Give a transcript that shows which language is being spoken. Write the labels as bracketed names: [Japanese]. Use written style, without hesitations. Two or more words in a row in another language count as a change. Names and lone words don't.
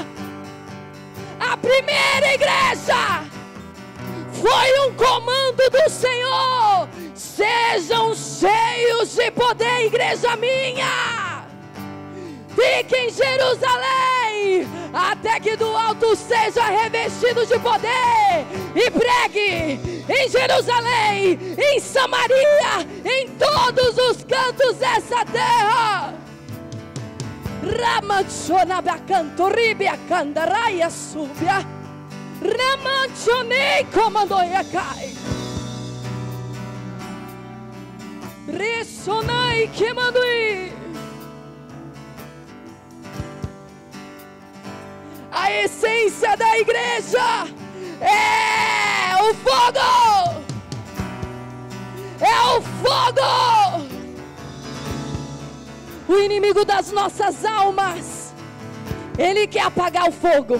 [Portuguese] A primeira igreja foi um comando do Senhor: sejam cheios de poder, igreja minha. Fique em Jerusalém, até que do alto seja revestido de poder. E pregue em Jerusalém, em Samaria, em todos os cantos dessa terra. Ramachonabacando, ribiacandaraia subia. Ramachonei comandoia cai. Ressonai queimandui. A essência da igreja é o fogo. É o fogo. O inimigo das nossas almas, ele quer apagar o fogo.